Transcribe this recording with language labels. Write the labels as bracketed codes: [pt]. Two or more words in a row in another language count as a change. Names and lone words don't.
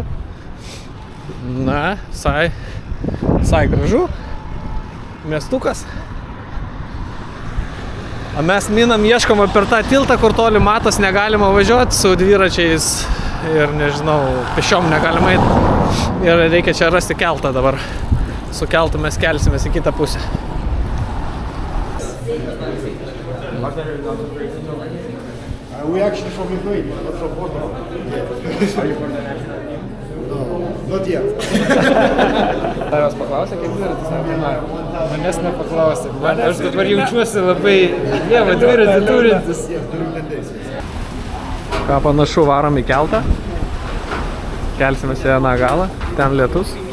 [lt] Na, visai gražu, miestukas. O mes minam, ieškom per tą tiltą, kur toli matos, negalima važiuoti su dviračiais. Ir nežinau, pešiom negalima eiti. Ir reikia čia rasti keltą dabar. Su keltu mes kelsimės į kitą pusę. [en] We actually from Lithuania, not from Portugal. No, not yet. [lt] Tavęs paklausė, kaip dviratis? Manęs nepaklausė. Aš dabar jaučiuosi labai dviratį turintis. Ką panašu, varom į keltą. Kelsimės į vieną galą. Ten lietus.